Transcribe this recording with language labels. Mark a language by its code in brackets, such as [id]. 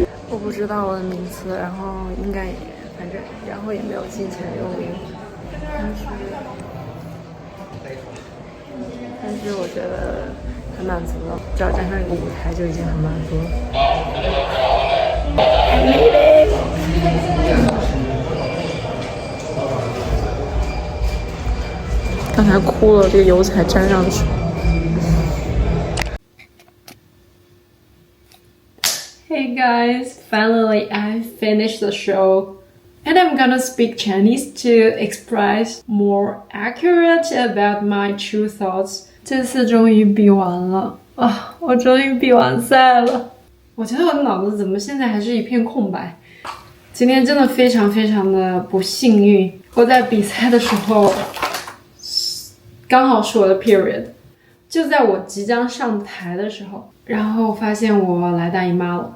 [zh] 我不知道我的名次，然后应该也反正，然后也没有进前6名，但是我觉得很满足了，只要站上一个舞台就已经很满足了。刚才哭了，这个油才粘上去。 [en] Hey guys, finally I finished the show. And I'm gonna speak Chinese to express more accurate about my true thoughts. [zh] 这次终于比完了啊！我终于比完赛了。我觉得我的脑子怎么现在还是一片空白？今天真的非常非常的不幸运。我在比赛的时候，刚好是我的 period， 就在我即将上台的时候，然后发现我来大姨妈了。